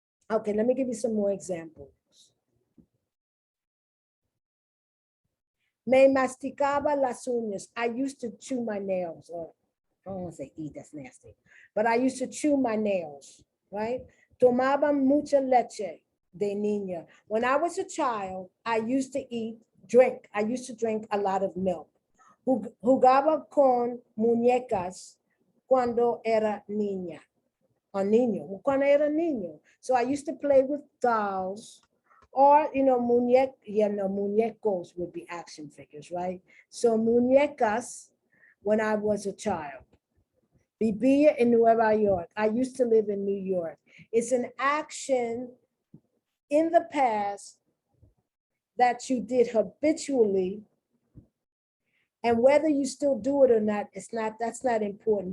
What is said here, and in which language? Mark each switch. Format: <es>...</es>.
<en>Okay, let me give you some more examples.</en> <es>Me masticaba las uñas.</es> <en>I used to chew my nails, or I don't want to say eat, that's nasty, but I used to chew my nails, right?</en> <es>Tomaba mucha leche de niña.</es> <en>When I was a child, I used to drink a lot of milk.</en> <es>Jugaba con muñecas cuando era niña, or niño, cuando era niño.</es> <en>So I used to play with dolls Or, muñecos would be action figures, right? So muñecas when I was a child.</en> <es>Vivía</es> <en>in Nueva York. I used to live in New York. It's an action in the past that you did habitually, and whether you still do it or not, that's not important.</en>